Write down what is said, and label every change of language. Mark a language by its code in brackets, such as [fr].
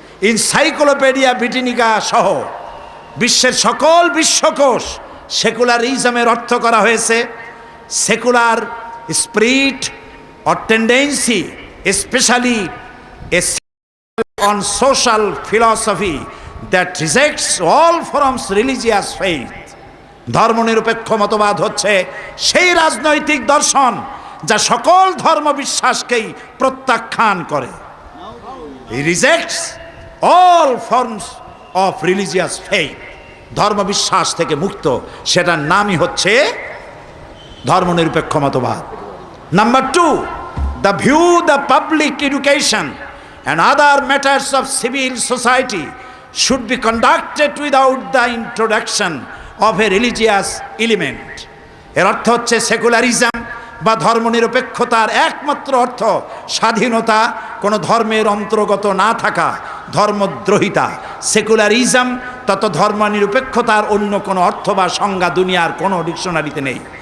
[bn] Encyclopaedia Britannica সহ বিশ্বের সকল বিশ্বকোষ সেকুলারিজমের অর্থ করা হয়েছে [en] Secular spirit or tendency, especially on social philosophy that rejects all forms religious faith. [bn] ধর্মনিরপেক্ষ মতবাদ হচ্ছে সেই রাজনৈতিক দর্শন যা সকল ধর্ম বিশ্বাসকেই প্রত্যাখ্যান করে। [en] He rejects all forms of religious faith. [bn] ধর্ম বিশ্বাস থেকে মুক্ত, সেটার নামই হচ্ছে ধর্মনিরপেক্ষ মতবাদ। [en] Number 2, the view the public education and other matters of civil society should be conducted without the introduction of a religious element. [bn] এর অর্থ হচ্ছে সেকুলারিজম বা ধর্মনিরপেক্ষতার একমাত্র অর্থ স্বাধীনতা, কোনো ধর্মের অন্তর্গত না থাকা, ধর্মদ্রোহিতা। সেকুলারিজম তত ধর্মনিরপেক্ষতার অন্য কোনো অর্থ বা সংজ্ঞা দুনিয়ার কোনো ডিকশনারিতে নেই।